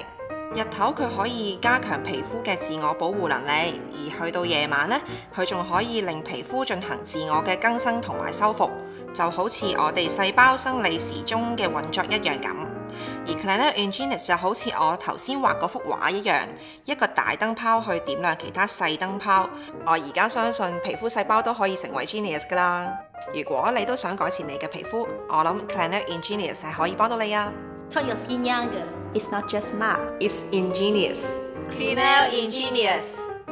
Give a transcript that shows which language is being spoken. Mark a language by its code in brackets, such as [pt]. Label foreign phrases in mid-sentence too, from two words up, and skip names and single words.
[yue] 日頭佢可以加強皮膚嘅自我保護能力，而去到夜晚呢，佢仲可以令皮膚進行自我嘅更新同埋修復，就好似我哋細胞生理時鐘嘅運作一樣咁。而 Clinell Ingenious 就好似我頭先畫嗰幅畫一樣，一個大燈泡去點亮其他細燈泡。我而家相信皮膚細胞都可以成為 genius 㗎啦。如果你都想改善你嘅皮膚，我諗 Clinell Ingenious 係可以幫到你啊。 [en] Turn your skin younger. It's not just smart, It's ingenious. Clinell Ingenious.